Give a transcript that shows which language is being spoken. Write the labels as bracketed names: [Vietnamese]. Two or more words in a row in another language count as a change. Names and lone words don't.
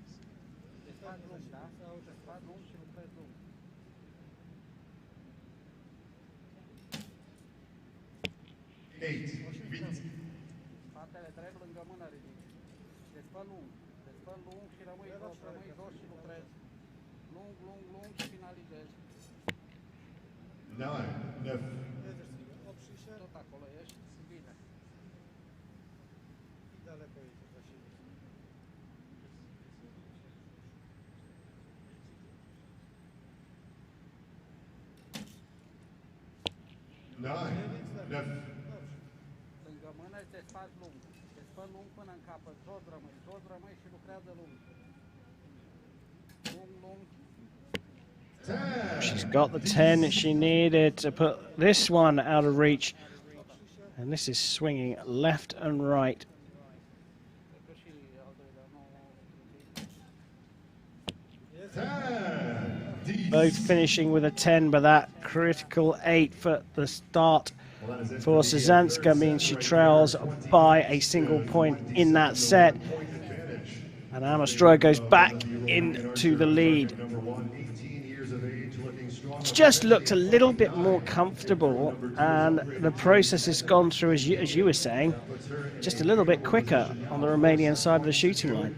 [Romanian] 8. Spatele drept lângă mână ridic. Desfă lung. Desfă lung și rămâi jos și lucrezi. Lung, lung, lung și finalizezi. [English] 9. Left. [Polish] Jedziesz z nim. Oprzyj się [Romanian] Tot acolo ești, bine. [Polish] i daleko jedziesz za siebie. [English] 9. Left. [Romanian] Lângă mână te faci lung. Desfă lung până în capăt. Jos rămâi și lucrează lung. Lung, lung. [English] She's got the 10 she needed to put this one out of reach. And this is swinging left and right. [Romanian] Cred că și al doilea nu. [English] 10. Both finishing with a 10, but that critical 8 for the start for Sazanska means she trails by a single point in that set. And Amastroya goes back into the lead. It's just looked a little bit more comfortable, and the process has gone through, as you were saying, just a little bit quicker on the Romanian side of the shooting line.